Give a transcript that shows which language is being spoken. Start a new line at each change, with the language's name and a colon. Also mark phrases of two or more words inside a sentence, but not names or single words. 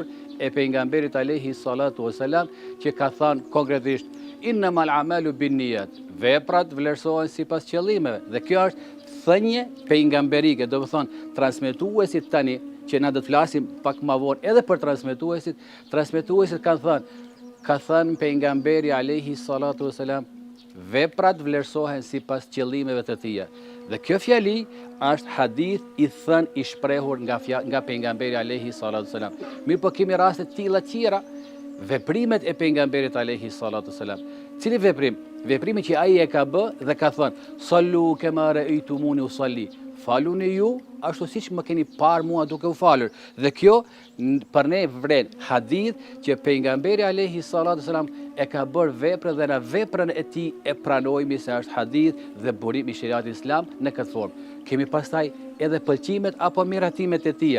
Albanian: e pejgamberit
Arabic: عليه الصلاة والسلام
Albanian: që ka thënë konkretisht
Arabic: إنما الأعمال بالنيات,
Albanian: veprat vlerësohen sipas qëllimeve, dhe kjo është thënie pejgamberike, do të thonë transmetuesit tani që na do të flasim pak më vonë edhe për transmetuesit kanë thënë pejgamberi
Arabic: عليه الصلاة والسلام
Albanian: veprat vlerësohen sipas qëllimeve të tija. Dhe kjo fjali është hadith i thënë i shprehur nga pejgamberi
Arabic: عليه الصلاة والسلام.
Albanian: Mirë po kemi raste të tilla tjera, veprimet e pejgamberit
Arabic: عليه الصلاة والسلام.
Albanian: Cili veprim? Veprimi që ai e ka bë dhe ka thënë:
Arabic: "صلوا كما رأيتموني أصلي."
Albanian: Faluni ju ashtu siç më keni parë mua duke u falur. Dhe kjo për ne vren hadith që pejgamberi
Arabic: عليه الصلاة والسلام
Albanian: e ka bërë veprën dhe në veprën e tij e pranojmë se është hadith dhe burim i shariatit islam në këtë formë. Kemi pastaj edhe pëlqimet apo miratimet e tija.